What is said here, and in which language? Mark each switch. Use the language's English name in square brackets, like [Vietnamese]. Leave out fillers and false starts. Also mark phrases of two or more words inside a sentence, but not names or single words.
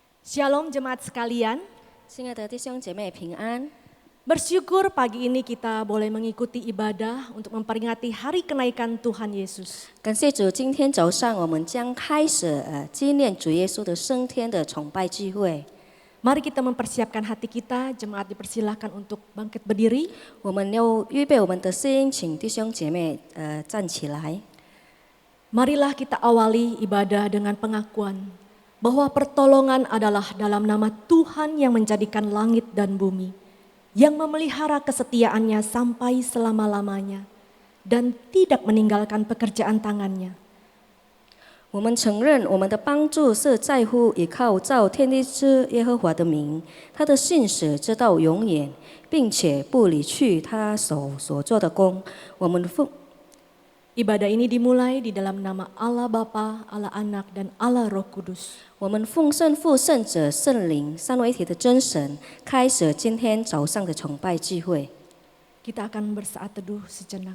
[Indonesian] Shalom jemaat sekalian, [Chinese] 亲爱的弟兄姐妹平安， [Indonesian] bersyukur pagi ini kita boleh mengikuti ibadah untuk memperingati hari kenaikan Tuhan Yesus. [Chinese] 感谢主，今天早上我们将开始纪念主耶稣的升天的崇拜聚会。 [Indonesian] Mari kita mempersiapkan hati kita, jemaat dipersilahkan untuk bangkit berdiri. [Chinese] 我们要预备我们的心，请弟兄姐妹站起来。 [Indonesian] Marilah kita awali ibadah dengan pengakuan bahwa pertolongan adalah dalam nama Tuhan yang menjadikan langit dan bumi, yang memelihara kesetiaannya sampai selama-lamanya dan tidak meninggalkan pekerjaan tangannya. [Chinese] 我们承认我们的帮助是在乎依靠造天地之耶和华的名，他的信实直到永远，并且不离去他手所做的工。我们奉 [Indonesian] Ibadah ini dimulai di dalam nama Allah Bapa, Allah Anak, dan Allah Roh Kudus. [Chinese] 我们奉圣父、圣子、圣灵三位一体的真神，开始今天早上的崇拜聚会。 [Indonesian] Kita akan bersaat teduh sejenak.